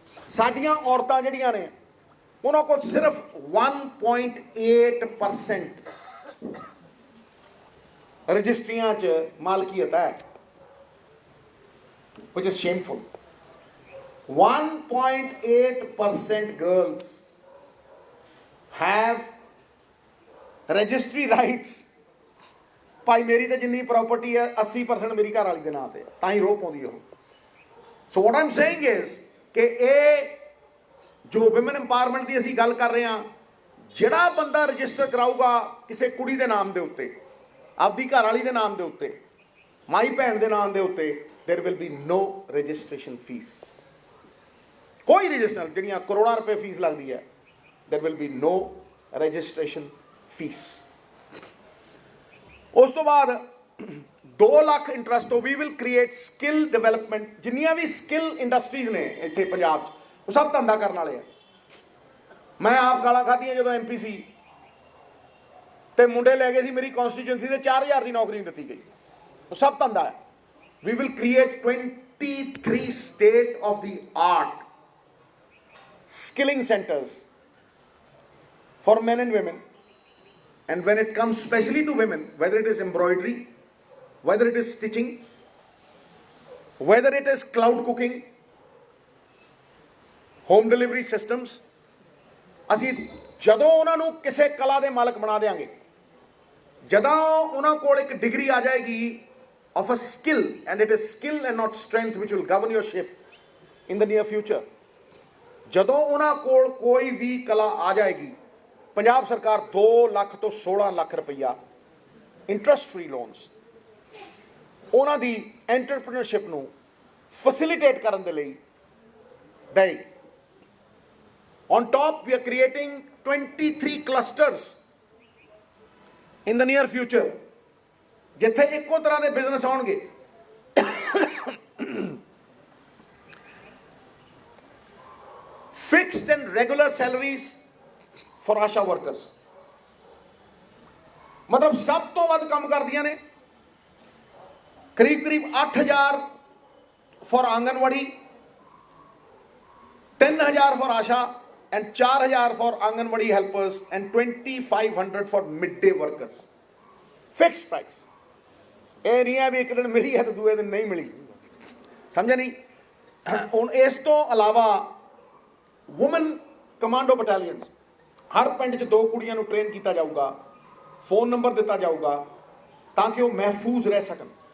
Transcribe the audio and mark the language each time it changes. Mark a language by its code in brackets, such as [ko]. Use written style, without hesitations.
[pa] ਸਾਡੀਆਂ ਔਰਤਾਂ ਜਿਹੜੀਆਂ ਨੇ ਉਹਨਾਂ ਕੋਲ ਸਿਰਫ 1.8% ਰਜਿਸਟਰੀਆਂ 'ਚ ਮਾਲਕੀਅਤ ਹੈ, [en] which is shameful. 1.8% girls have registry rights. [pa] ਭਾਈ ਮੇਰੀ ਤਾਂ ਜਿੰਨੀ ਪ੍ਰਾਪਰਟੀ ਹੈ 80% ਮੇਰੀ ਘਰ ਵਾਲੀ ਦੇ ਨਾਂ ਤੇ, ਤਾਂ ਹੀ ਰੋਹ ਪਾਉਂਦੀ ਉਹ। [en] so what I'm saying is [pa] ਕਿ ਇਹ ਜੋ ਵਿਮਨ ਐਮਪਾਵਰਮੈਂਟ ਦੀ ਅਸੀਂ ਗੱਲ ਕਰ ਰਹੇ ਹਾਂ, ਜਿਹੜਾ ਬੰਦਾ ਰਜਿਸਟਰ ਕਰਾਊਗਾ ਕਿਸੇ ਕੁੜੀ ਦੇ ਨਾਮ ਦੇ ਉੱਤੇ, ਆਪਦੀ ਘਰ ਵਾਲੀ ਦੇ ਨਾਮ ਦੇ ਉੱਤੇ, ਮਾਈ ਭੈਣ ਦੇ ਨਾਮ ਦੇ ਉੱਤੇ, [en] there will be no registration fees. [pa] ਕੋਈ ਰਜਿਸਟਰ, ਜਿਹੜੀਆਂ ਕਰੋੜਾਂ ਰੁਪਏ ਫੀਸ ਲੱਗਦੀ ਹੈ, [en] there will be no registration fees. [pa] ਉਸ ਤੋਂ ਬਾਅਦ 2 ਲੱਖ ਇੰਟਰਸਟ ਤੋਂ [en] We will create skill development. [pa] ਜਿੰਨੀਆਂ ਵੀ ਸਕਿੱਲ ਇੰਡਸਟਰੀਜ਼ ਨੇ ਇੱਥੇ ਪੰਜਾਬ 'ਚ ਉਹ ਸਭ ਧੰਦਾ ਕਰਨ ਵਾਲੇ ਆ। ਮੈਂ ਆਪ ਗਾਲਾਂ ਖਾਧੀਆਂ ਜਦੋਂ MP ਸੀ ਤੇ ਮੁੰਡੇ ਲੈ ਗਏ ਸੀ ਮੇਰੀ ਕਨਸਟੀਚੁਐਂਸੀ ਦੇ 4000 ਦੀ ਨੌਕਰੀ ਨਹੀਂ ਦਿੱਤੀ ਗਈ। ਉਹ ਸਭ ਧੰਦਾ ਹੈ। [en] We will create 23 state of the art skilling centers for men and women. And when it comes especially to women, whether it is embroidery, whether it is stitching, whether it is cloud cooking, home delivery systems, [pa] ਅਸੀਂ ਜਦੋਂ ਉਹਨਾਂ ਨੂੰ ਕਿਸੇ ਕਲਾ ਦੇ ਮਾਲਕ ਬਣਾ ਦੇਾਂਗੇ, ਜਦੋਂ ਉਹਨਾਂ ਕੋਲ ਇੱਕ ਡਿਗਰੀ ਆ ਜਾਏਗੀ [en] of a skill, and it is skill and not strength which will govern your ship in the near future. [pa] ਜਦੋਂ ਉਹਨਾਂ ਕੋਲ ਕੋਈ ਵੀ ਕਲਾ ਆ ਜਾਏਗੀ, ਪੰਜਾਬ ਸਰਕਾਰ 2 ਲੱਖ ਤੋਂ 16 ਲੱਖ ਰੁਪਈਆ ਇੰਟਰਸਟ ਫ੍ਰੀ ਲੋਨਸ ਉਹਨਾਂ ਦੀ ਐਂਟਰਪ੍ਰੀਨਰਸ਼ਿਪ ਨੂੰ ਫੈਸਿਲਿਟੇਟ ਕਰਨ ਦੇ ਲਈ ਦੇਈ। [en] On top, we are creating 23 clusters in the near future, [pa] ਜਿੱਥੇ ਇੱਕੋ ਤਰ੍ਹਾਂ ਦੇ ਬਿਜ਼ਨਸ ਆਉਣਗੇ। [en] Fixed and regular salaries for ASHA workers, [pa] ਮਤਲਬ ਸਭ ਤੋਂ ਵੱਧ ਕੰਮ ਕਰਦੀਆਂ ਨੇ। [en] ਕਰੀਬ 8000 for anganwadi, 3000 for ASHA, and 4000 for Anganwadi helpers, and 2500 for midday workers. Fixed price. [pa] ਇਹ ਨਹੀਂ ਹੈ ਵੀ ਇੱਕ ਦਿਨ ਮਿਲੀ ਹੈ ਤੇ ਦੂਏ ਦਿਨ ਨਹੀਂ ਮਿਲੀ, ਸਮਝਿਆ ਨਹੀਂ। ਹੁਣ ਇਸ ਤੋਂ ਇਲਾਵਾ ਵੂਮਨ ਕਮਾਂਡੋ ਬਟਾਲੀਅਨਸ, ਹਰ ਪਿੰਡ 'ਚ 2 ਕੁੜੀਆਂ ਨੂੰ ਟ੍ਰੇਨ ਕੀਤਾ ਜਾਊਗਾ, ਫੋਨ ਨੰਬਰ ਦਿੱਤਾ ਜਾਊਗਾ ਤਾਂ ਕਿ ਉਹ ਮਹਿਫੂਜ਼ ਰਹਿ ਸਕਣ।